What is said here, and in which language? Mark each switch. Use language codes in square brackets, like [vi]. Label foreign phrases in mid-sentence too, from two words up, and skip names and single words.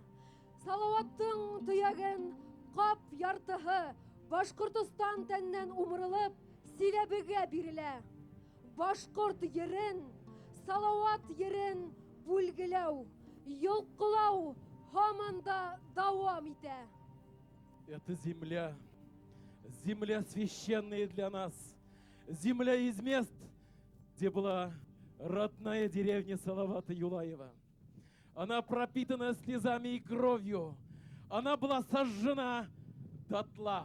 [ba] Салауаттың төйәген ҡап яртыһы Башҡортостан тәннән умырылып Силәбегә бирелә. Башҡорт ерен, Салауат ерен бүлгеләү, йолҡҡолау һаман да дауам итә. [ru] Это земля, земля священная для нас, земля из мест, где была родная деревня Салавата Юлаева. Она пропитана слезами и кровью, она была сожжена дотла.